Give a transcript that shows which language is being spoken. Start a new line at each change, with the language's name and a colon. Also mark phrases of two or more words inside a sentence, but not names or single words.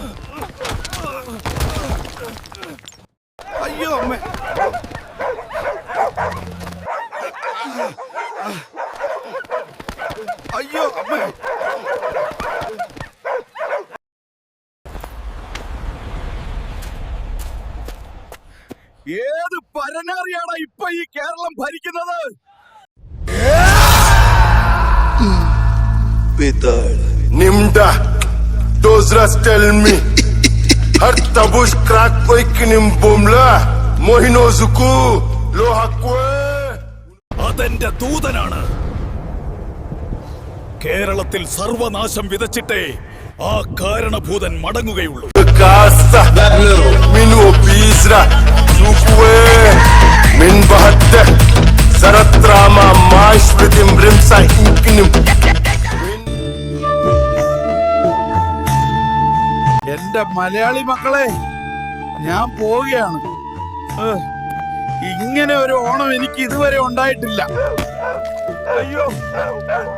Malayalam: അയ്യോ അമ്മേ, അയ്യോ അമ്മേ. ഏത് പരനാറിയാണ് ഇപ്പൊ ഈ കേരളം ഭരിക്കുന്നത്? Nimda, those rats tell me. Har tabush crack oikinim bomla, mohino zuku, lohakwe. അതെന്റെ ദൂതനാണ്. കേരളത്തിൽ സർവനാശം വിതച്ചിട്ടേ ആ കാരണഭൂതൻ മടങ്ങുകയുള്ളൂ. Kasa, min obisra, zukwe, min bahatte, saratrama, maash pritim brimsa inkinim. എന്റെ മലയാളി മക്കളെ, ഞാൻ പോവുകയാണ്. ഇങ്ങനെ ഒരു ഓണം എനിക്ക് ഇതുവരെ ഉണ്ടായിട്ടില്ല. അയ്യോ.